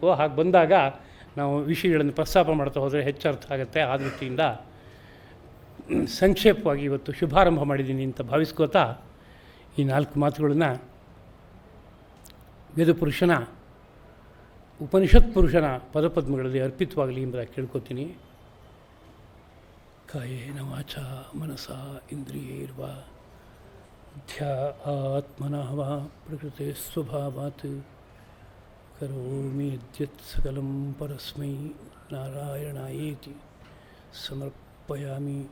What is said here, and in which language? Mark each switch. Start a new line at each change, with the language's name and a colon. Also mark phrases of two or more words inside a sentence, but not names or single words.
Kannada: ಹಾಗೆ ಬಂದಾಗ ನಾವು ವಿಷಯಗಳನ್ನು ಪ್ರಸ್ತಾಪ ಮಾಡ್ತಾ ಹೋದರೆ ಹೆಚ್ಚು ಅರ್ಥ ಆಗುತ್ತೆ. ಆ ದೃಷ್ಟಿಯಿಂದ ಸಂಕ್ಷೇಪವಾಗಿ ಇವತ್ತು ಶುಭಾರಂಭ ಮಾಡಿದ್ದೀನಿ ಅಂತ ಭಾವಿಸ್ಕೋತಾ ಈ 4 ಮಾತುಗಳನ್ನು ವೇದಪುರುಷನ, ಉಪನಿಷತ್ ಪುರುಷನ ಪದಪದ್ಮಗಳಲ್ಲಿ ಅರ್ಪಿತವಾಗಲಿ ಎಂಬುದಾಗಿ ಕೇಳ್ಕೊತೀನಿ.
Sanskrit: ಕಾಯೇನ ವಾಚಾ ಮನಸಾ ಇಂದ್ರಿಯೈರ್ವಾ ಆತ್ಮನಃ ವಾ ಪ್ರಕೃತೆ ಸ್ವಭಾವಾತ್ ಕರೋಮಿ ಯದ್ಯತ್ ಸಕಲಂ ಪರಸ್ಮೈ ನಾರಾಯಣಾಯೇತಿ ಸಮರ್ಪಯಾಮಿ.